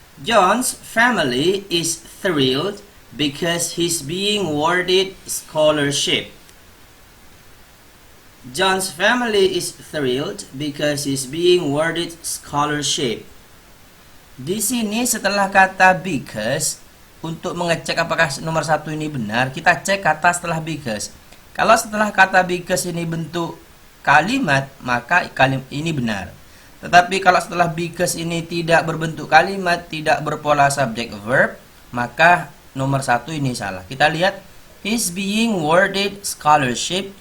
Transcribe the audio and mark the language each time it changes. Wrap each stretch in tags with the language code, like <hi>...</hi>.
<id>John's family is thrilled because he's being awarded scholarship. John's family is thrilled because he's being awarded scholarship. Di sini setelah kata because, untuk mengecek apakah nomor 1 ini benar, kita cek kata setelah because. Kalau setelah kata because ini bentuk kalimat, maka kalimat ini benar. Tetapi kalau setelah because ini tidak berbentuk kalimat, tidak berpola subject verb, maka nomor 1 ini salah. Kita lihat,</id> <en>he's being awarded scholarship.</en>